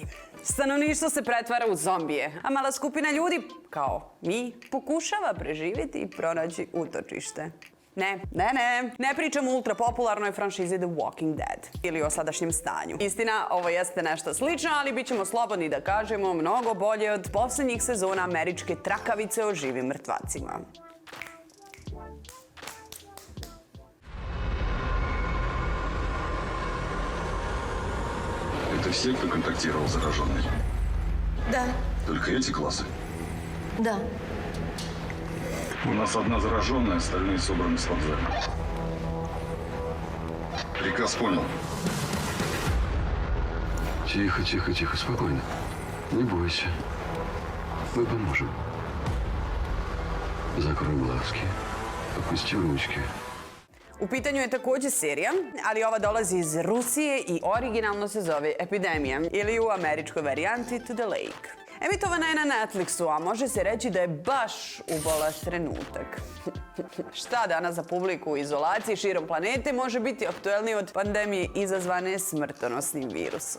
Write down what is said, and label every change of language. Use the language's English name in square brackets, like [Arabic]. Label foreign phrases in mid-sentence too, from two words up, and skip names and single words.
[Bosnian] Stanovništvo se pretvara u zombije, a mala skupina ljudi, kao mi, pokušava preživjeti i pronaći utočište. Ne pričam o ultrapopularnoj franšizi The Walking Dead ili o sadašnjem stanju. Istina, ovo jeste nešto slično, ali bit ćemo slobodni da kažemo mnogo bolje od posljednjih sezona američke trakavice o živim mrtvacima. [Russian] Это все, кто контактировал с зараженной? Да. Только эти классы? Да. У нас одна зараженная, остальные собраны с вокзала. Приказ понял. Тихо, тихо, тихо, спокойно. Не бойся. Мы поможем. Закрой глазки. Опусти ручки. [Bosnian] U pitanju je također serija, ali ova dolazi iz Rusije i originalno se zove Epidemija ili u američkoj varijanti To the Lake. Emitovana je na Netflixu, a može se reći da je baš ubola trenutak. Šta danas za publiku u izolaciji širom planete može biti aktuelnije od pandemije izazvane smrtonosnim virusom?